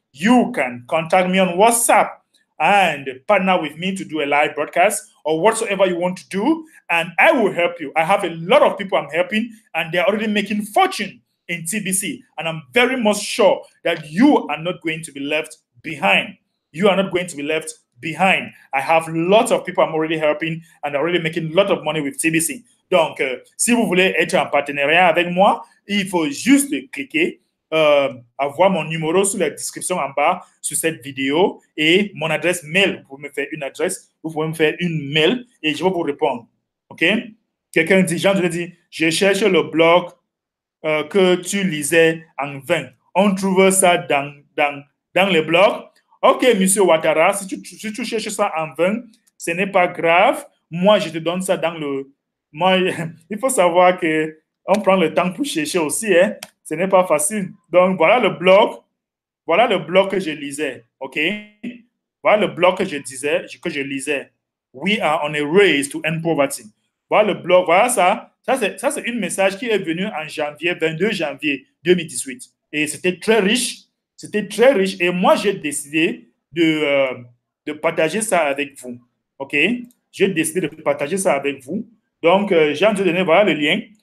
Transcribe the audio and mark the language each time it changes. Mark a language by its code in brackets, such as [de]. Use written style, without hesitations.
[en] you can contact me on WhatsApp and partner with me to do a live broadcast or whatsoever you want to do, and I will help you. I have a lot of people I'm helping, and they're already making fortune in TBC, and I'm very much sure that you are not going to be left behind. You are not going to be left behind. I have lots of people I'm already helping, and they're already making a lot of money with TBC. [fr] Donc, si vous voulez être en partenariat avec moi, il faut juste cliquer, avoir mon numéro sous la description en bas sur cette vidéo et mon adresse mail. Vous pouvez me faire une adresse, vous pouvez me faire une mail et je vais vous répondre. OK? Quelqu'un dit, Jean, je dis, je cherche le blog que tu lisais en vain. On trouve ça dans les blogs. OK, monsieur Ouattara, si tu cherches ça en vain, ce n'est pas grave. Moi, je te donne ça dans le... Moi, il faut savoir que on prend le temps pour chercher aussi, hein. Ce n'est pas facile. Donc, voilà le blog que je lisais, OK? Voilà le blog que je lisais. [en] We are on a race to end poverty. [fr] Voilà le blog, voilà ça. Ça, c'est un message qui est venu en janvier, 22 janvier 2018. Et c'était très riche. C'était très riche. Et moi, j'ai décidé de partager ça avec vous. OK? J'ai décidé de partager ça avec vous. Donc, j'ai envie de donner, voilà le lien.